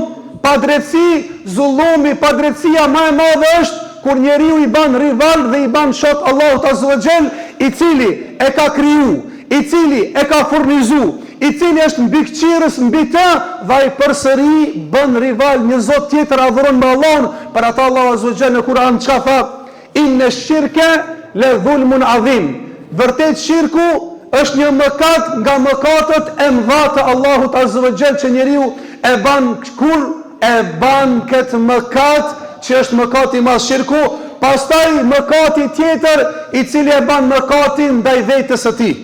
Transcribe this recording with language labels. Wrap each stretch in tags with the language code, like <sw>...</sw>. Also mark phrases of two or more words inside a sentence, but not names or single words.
<sq>Padrejtësi, zullumi, padrejtësia më e madhe është kur njeriu i bën rival dhe i bën shok Allahut</sq> <ar>عز وجل,</ar> <sq>i cili e ka kriju, i cili e ka furnizu, i cili është mbi këqyrës mbi të, dhe ai përsëri bën rival një zot tjetër, adhuron me Allahun. Për ata Allahu</sq> <ar>عز وجل</ar> <sq>në Kur'an çka tha?</sq> <ar>إن الشرك لظلم عظيم.</ar> <sq>Vërtet shirku është një mëkat nga mëkatet e mëdha të Allahut</sq> <ar>عز وجل,</ar> <sq>që njeriu e ban kur e ban këtë mëkat që është mëkati i madh shirku, pastaj mëkati tjetër i cili e ban mëkatin ndaj vetes së tij.</sq>